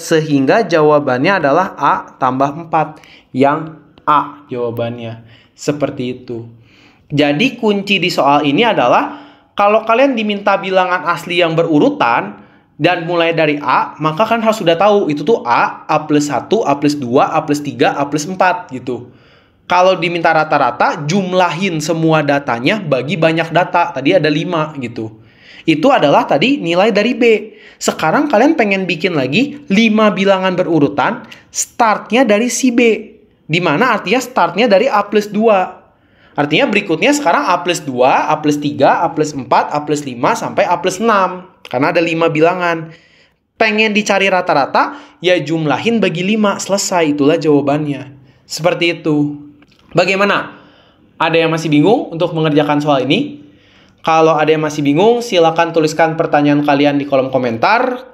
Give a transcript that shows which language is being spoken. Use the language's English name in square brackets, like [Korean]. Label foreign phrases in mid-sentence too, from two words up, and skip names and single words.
[Indonesian] Sehingga jawabannya adalah A tambah 4. Yang A jawabannya. Seperti itu. Jadi kunci di soal ini adalah kalau kalian diminta bilangan asli yang berurutan dan mulai dari A, maka kan harus sudah tahu itu tuh A, A plus 1, A plus 2, A plus 3, A plus 4 gitu. Kalau diminta rata-rata, jumlahin semua datanya bagi banyak data. Tadi ada 5 gitu. Itu adalah tadi nilai dari B. Sekarang kalian pengen bikin lagi 5 bilangan berurutan, startnya dari si B. Dimana artinya startnya dari A plus 2. Artinya berikutnya sekarang A plus 2, A plus 3, A plus 4, A plus 5, sampai A plus 6. Karena ada 5 bilangan. Pengen dicari rata-rata, ya jumlahin bagi 5. Selesai, itulah jawabannya. Seperti itu. Bagaimana? Ada yang masih bingung untuk mengerjakan soal ini? Kalau ada yang masih bingung, silakan tuliskan pertanyaan kalian di kolom komentar.